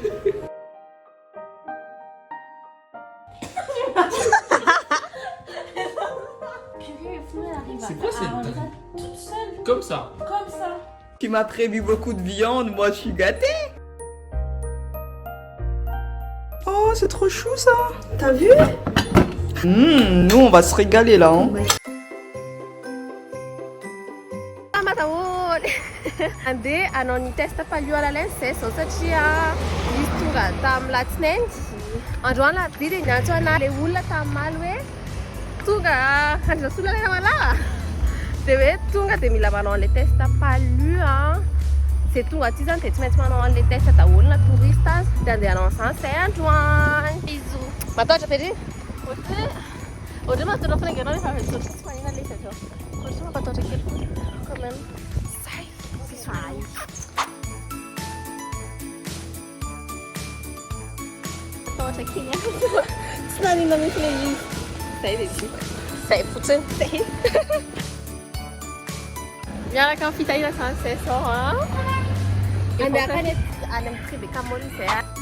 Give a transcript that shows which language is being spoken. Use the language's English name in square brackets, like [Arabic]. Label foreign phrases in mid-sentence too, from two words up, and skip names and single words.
[French] C'est quoi cette Comme ça. Tu m'as prévu beaucoup de viande, moi je suis gâtée. Oh, c'est trop chou ça. T'as vu? Nous on va se régaler là. Hein. [Malagasy] Andeha hanao ny test palioala zay zao satria izy tonga tamin'ny latsinainy. Androany latsinainy dia niantso ana le olona tamin'ny maly hoe tonga androsolona lena malala. Dia hoe tonga dia mila manao an'ilay test palio zay tonga aty zany dia tsy maintsy manao an'ilay test daholo na touriste dia andeha hanao an'izany zay androany. Bisous. Matahotra Pedri. Ohatry matahotra fanainganao rehefa avy tsy manina ilay izy atao. Ohatry mampatahotra kely [French] quand même. [Malagasy] Tahotra kely tsy nanina mihitsy ilay izy. Zay dia tsy. Zay fotsiny. Zay. Miaraka amin'ny fitahiana izany zay zao andeha akany any amin'ny Tribeca Mall izay.